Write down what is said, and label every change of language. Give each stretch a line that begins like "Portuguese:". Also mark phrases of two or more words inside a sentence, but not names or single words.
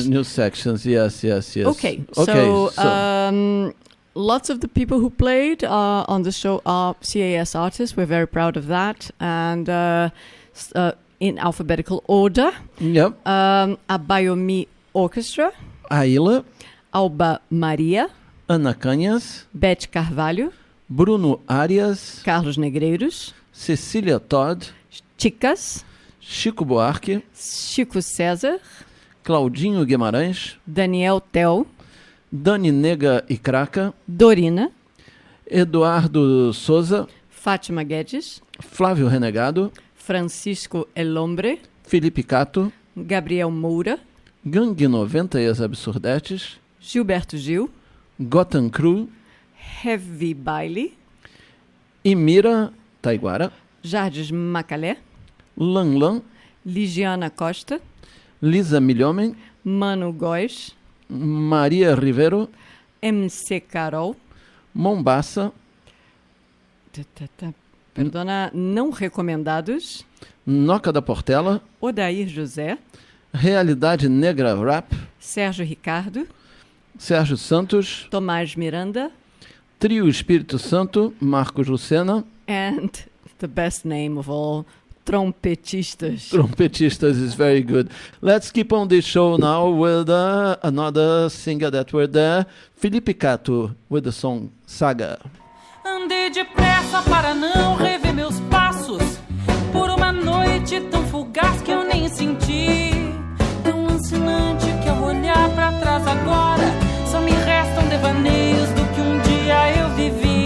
English: New sections, yes. Okay, so lots of the people who played on the show are CAS artists. We're very proud of that. And in alphabetical order. Yep. Abayomi Orchestra. Aila. Alba Maria. Ana Canhas. Beth Carvalho. Bruno Arias. Carlos Negreiros. Cecília Todd. Chicas. Chico Buarque. Chico César. Claudinho Guimarães. Daniel Tel. Dani Nega e Craca. Dorina. Eduardo Souza. Fátima Guedes. Flávio Renegado. Francisco Elombre. Felipe Cato. Gabriel Moura. Gangue 90 e as Absurdetes. Gilberto Gil. Gotham Crew. Heavy Baile. Imira Taiguara. Jardes Macalé. Lanlan. Ligiana Costa. Lisa Milhomem. Mano Góes. Maria Rivero. MC Carol. Mombasa. Perdona, não recomendados. Noca da Portela. Odair José. Realidade Negra Rap. Sérgio Ricardo. Sérgio Santos. Tomás Miranda. Trio Espírito Santo. Marcos Lucena. And the best name of all, trompetistas. Trompetistas is very good. Let's keep on this show now with another singer that were there. Felipe Cato with the song Saga.
Portuguese: Andei depressa para não rever meus passos, por uma noite tão fugaz que eu nem senti. Tão lancinante que ao olhar pra trás agora só me restam devaneios do que um dia eu vivi.